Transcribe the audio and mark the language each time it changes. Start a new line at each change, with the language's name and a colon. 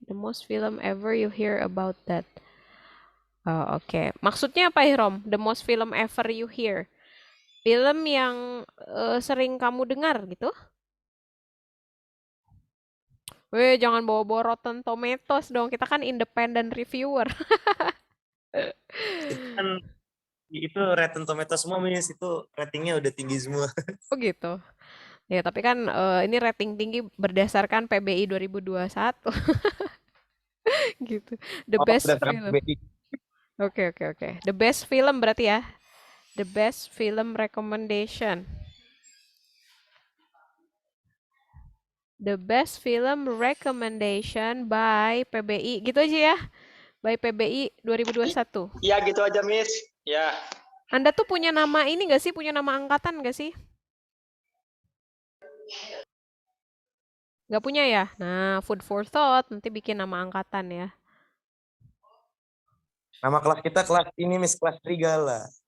English: The most film ever you hear about that. Oh, oke.
Indonesian: Maksudnya apa, Ihrom?
English: The most film ever you hear.
Indonesian: Film yang sering kamu dengar gitu? Weh, jangan bawa-bawa Rotten Tomatoes dong. Kita kan independent reviewer. Itu kan Itu Rotten Tomato semua, Miss. Itu ratingnya udah tinggi semua. Oh gitu. Ya, tapi kan ini rating tinggi berdasarkan PBI 2021 gitu. The Oh,
English: best
Indonesian: berdasarkan
English: film. PBI. Oke, oke, oke. The best film
Indonesian: berarti ya.
English: The best film recommendation. The best film recommendation by PBI.
Indonesian: Gitu aja ya.
English: By PBI 2021.
Indonesian: Ya gitu aja, Miss. Ya. Anda tuh punya nama ini nggak sih? Punya nama angkatan nggak sih? Nggak punya ya? Nah,
English: food for thought.
Indonesian: Nanti bikin nama angkatan ya. Nama kelas kita kelas ini, Miss, kelas Serigala.